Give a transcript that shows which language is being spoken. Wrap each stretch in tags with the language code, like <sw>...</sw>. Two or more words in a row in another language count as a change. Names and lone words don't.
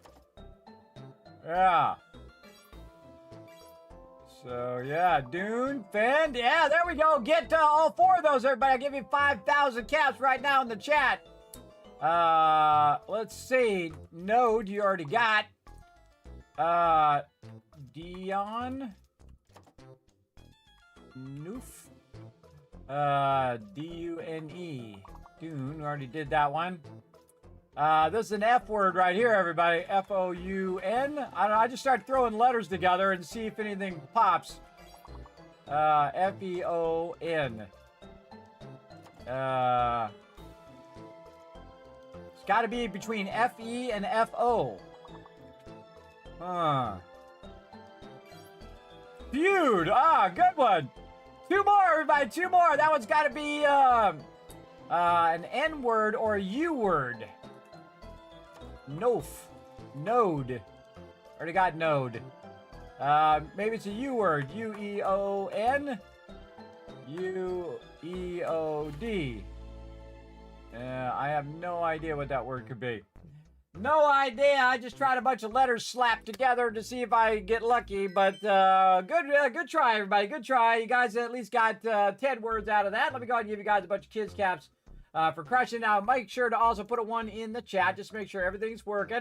<en>Yeah. So, yeah, Dune, Fend. Yeah, there we go. Get all 4 of those, everybody. I'll give you 5,000 caps right now in the chat. Let's see. Node, you already got. Dion. Noof. D-U-N-E. Dune, we already did that one. This is an F word right here, everybody. F-O-U-N. I don't know, I just start throwing letters together and see if anything pops. F-E-O-N. It's got to be between F-E and F-O. Huh. Feud. Ah, good one. 2 more, everybody. 2 more. That one's got to be an N word or a U word. Nof. Node. Already got node. Maybe it's a U word. U-E-O-N. U-E-O-D. I have no idea what that word could be. No idea. I just tried a bunch of letters slapped together to see if I get lucky. But good try, everybody. Good try. You guys at least got 10 words out of that. Let me go ahead and give you guys a bunch of kids caps for crushing. Now, make sure to also put a 1 in the chat. Just make sure everything's working.</en>